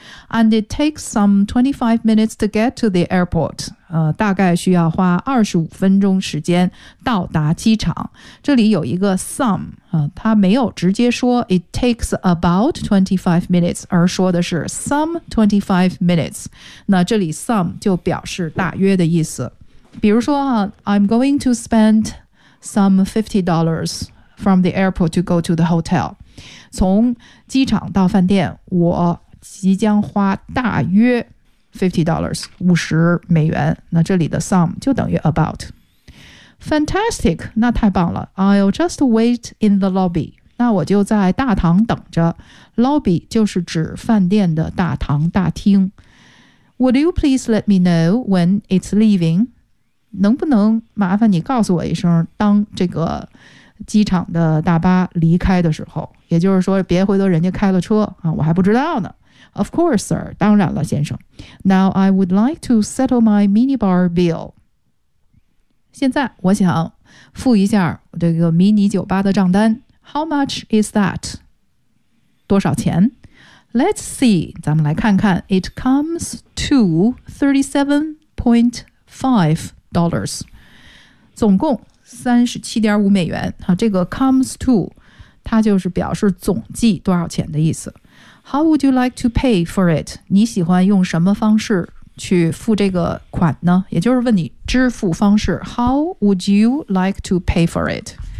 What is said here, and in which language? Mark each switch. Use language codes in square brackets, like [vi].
[en] And it takes some 25 minutes to get to the airport. [zh] 大概需要花25分钟时间到达机场。这里有一个 some, 它没有直接说 [en] it takes about 25 minutes, [zh] 而说的是 [en] some 25 minutes。 [zh] 那这里 some 就表示大约的意思。比如说 [en] I'm going to spend some $50 from the airport to go to the hotel. [zh] 从机场到饭店我即将花大约$50 50美元，那这里的 some 就等于 about。 [en] Fantastic， [zh] 那太棒了。 [en] I'll just wait in the lobby， [zh] 那我就在大堂等着。 Lobby 就是指饭店的大堂大厅。 [en] Would you please let me know when it's leaving？ [zh] 能不能麻烦你告诉我一声，当这个机场的大巴离开的时候，也就是说别回头人家开了车啊，我还不知道呢。 [en] Of course, sir, [zh] 当然了先生。 [en] Now I would like to settle my minibar bill. [zh] 现在我想付一下这个迷你酒吧的账单。 [en] How much is that? [zh] 多少钱？ [en] Let's see, [zh] 咱们来看看。 [en] It comes to $37.5 [zh] 总共37.5美元、这个 comes to 它就是表示总计多少钱的意思。 [en] How would you like to pay for it? [zh] 你喜欢用什么方式去付这个款呢？也就是问你支付方式。 [en] How would you like to pay for it?